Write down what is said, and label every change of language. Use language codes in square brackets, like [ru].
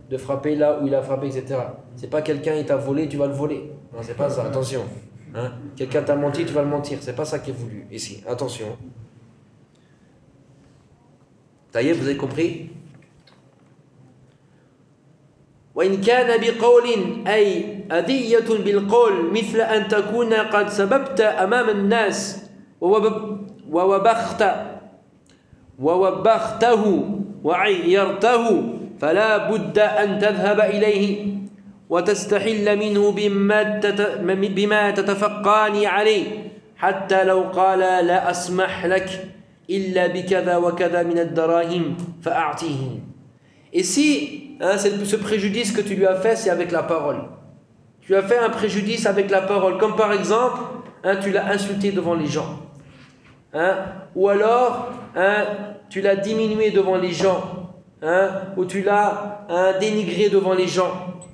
[fr] de frapper là où il a frappé, etc. C'est pas quelqu'un il t'a volé, tu vas le voler. Non, c'est pas ça, attention. Hein? Quelqu'un t'a menti, tu vas le mentir. C'est pas ça qui est voulu ici, attention. Ça y est, vous avez compris ? [ar] وإن كان بقول أي أذية بالقول مثل أن تكون قد سببت أمام الناس ووبخته وعيرته فلا بد أن تذهب إليه وتستحل منه بما تتفقان عليه حتى لو قال لا أسمح لك إلا بكذا وكذا من الدراهم فأعطيه. [fr] Et si hein, ce préjudice que tu lui as fait, c'est avec la parole. Tu as fait un préjudice avec la parole. Comme par exemple, hein, tu l'as insulté devant les gens. Hein, ou alors, hein, tu l'as diminué devant les gens. Hein, ou tu l'as hein, dénigré devant les gens.